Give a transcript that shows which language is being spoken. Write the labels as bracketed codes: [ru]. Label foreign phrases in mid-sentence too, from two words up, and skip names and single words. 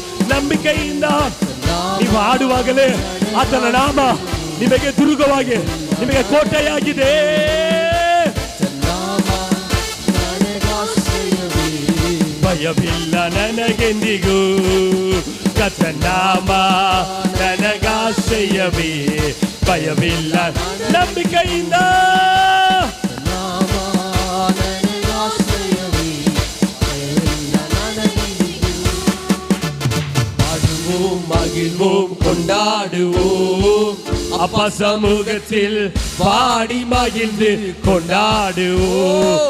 [kn] ನಂಬಿಕೆಯಿಂದ ನೀವು ಹಾಡುವಾಗಲೇ ಆತನ ನಾಮ ನಿಮಗೆ ದುರ್ಗವಾಗಿ, ನಿಮಗೆ ಕೋಟೆಯಾಗಿದೆ. ಭಯವಿಲ್ಲ ನನಗೆಂದಿಗೂ. ಕರ್ತನಾಮ ನನಗಾಶ್ರಯವೇ, ಭಯವಿಲ್ಲ. [ta] ನಂಬಿಕೆಯಿಂದ பாடுவோம் மகிழ்வோம் கொண்டாடுவோம். அப்பா சமூகத்தில் பாடி மகிழ்ந்து கொண்டாடுவோம்.